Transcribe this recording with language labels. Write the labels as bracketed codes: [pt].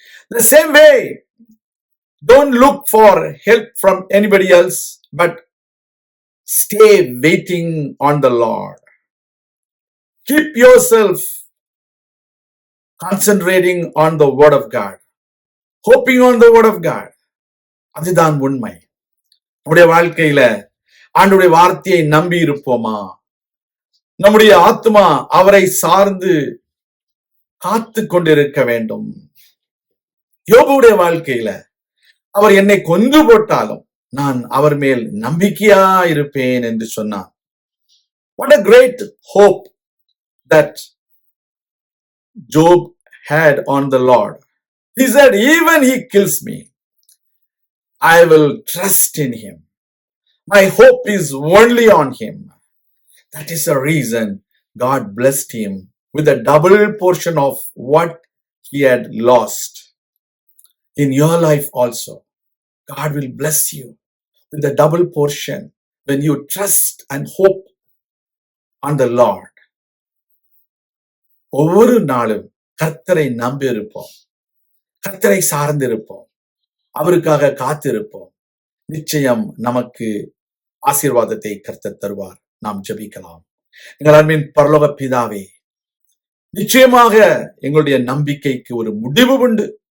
[en] The same way, don't look for help from anybody else, but stay waiting on the Lord. Keep yourself concentrating on the word of God, hoping on the word of God. [ta] அதுதான் உண்மை. நம்முடைய வாழ்க்கையில ஆண்டவருடைய வார்த்தையை நம்பி இருப்போமா? நம்முடைய ஆத்மா அவரை சார்ந்து காத்து கொண்டிருக்க வேண்டும். யோபுடைய வாழ்க்கையில அவர் என்னை கொன்று போட்டாலும் நான் அவர் மேல் நம்பிக்கையா இருப்பேன் என்று சொன்னார். [en] What a great hope that Job had on the Lord. He said, even he kills me, I will trust in him. My hope is only on him. That is the reason God blessed him with a double portion of what he had lost. In your life also, God will bless you with a double portion when you trust and hope on the Lord. [ta] ஒவ்வொரு நாளும் கர்த்தரை நம்பி இருப்போம், கர்த்தரை சார்ந்து இருப்போம், அவருக்காக காத்திருப்போம். நிச்சயம் நமக்கு ஆசீர்வாதத்தை கர்த்தர் தருவார். நாம் ஜெபிக்கலாம். எங்கள் அன்பின் பரலோக பிதாவே, நிச்சயமாக எங்களுடைய நம்பிக்கைக்கு ஒரு முடிவு உண்டு.